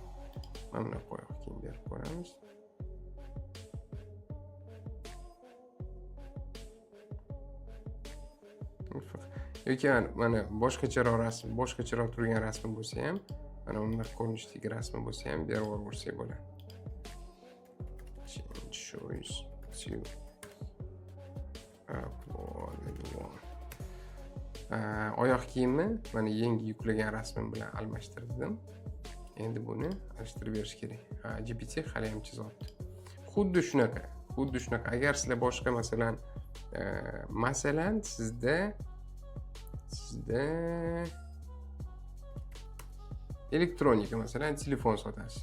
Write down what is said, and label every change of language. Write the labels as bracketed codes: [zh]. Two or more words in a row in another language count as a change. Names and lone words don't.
[uz] Mana bunaqa oyoq kiyim berib ko'ramiz. Yoki mana boshqacharoq turgan rasm bo'lsa ham, mana bunday ko'rinishdagi rasm bo'lsa ham berib yuborsak bo'ladi. [en] Change choice to uploaded one. [uz] Oyoq kiyimni mana yangi yuklagan rasmim bilan almashtirdim. Endi buni alishtirib berish kerak. GPT hali ham chizyapti. Xuddi shunaqa. Agar sizlar boshqa masalan sizda elektronika masalan telefon sotasiz.